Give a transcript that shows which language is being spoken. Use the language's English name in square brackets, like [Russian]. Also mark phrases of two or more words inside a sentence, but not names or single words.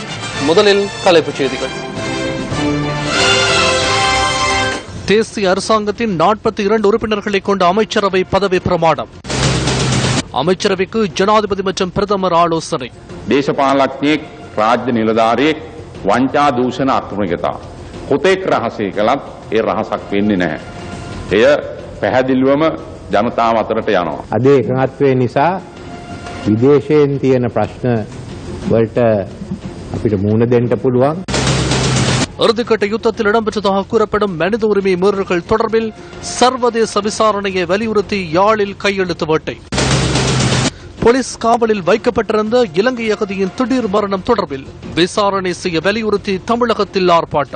[Tamil] முதலில் தலைப்புச் செய்திகள். தேசிய அரசாங்கத்தின் 42 உறுப்பினர்களை கொண்ட அமைச்சரவை பதவி பிரமாணம். அமைச்சரவைக்கு ஜனாதிபதி மற்றும் பிரதமர் ஆலோசனை. [Sinhala] දේශපාලඥයෙක් රාජ්‍ය නිලධාරියෙක් වංචා දූෂණ අක්‍රමිකතා කොතෙක් රහසේ කළත් ඒ රහසක් වෙන්නේ නැහැ. එය පැහැදිලිවම ජනතාව අතරට යනවා. අද එකඟත්වය නිසා විදේශයෙන් තියෙන ප්‍රශ්න වලට අපිට මුහුණ දෙන්න පුළුවන්. [Tamil] இறுதிக்கட்ட யுத்தத்தில் இடம்பெற்றதாக கூறப்படும் மனித உரிமை மீறல்கள் தொடர்பில் சர்வதேச விசாரணையை வலியுறுத்தி யாழில் கையெழுத்து வேட்டை. போலீஸ் காவலில் வைக்கப்பட்டிருந்த இலங்கை அகதியின் திடீர் மரணம் தொடர்பில் விசாரணை செய்ய வலியுறுத்தி தமிழகத்தில் ஆர்ப்பாட்டம்.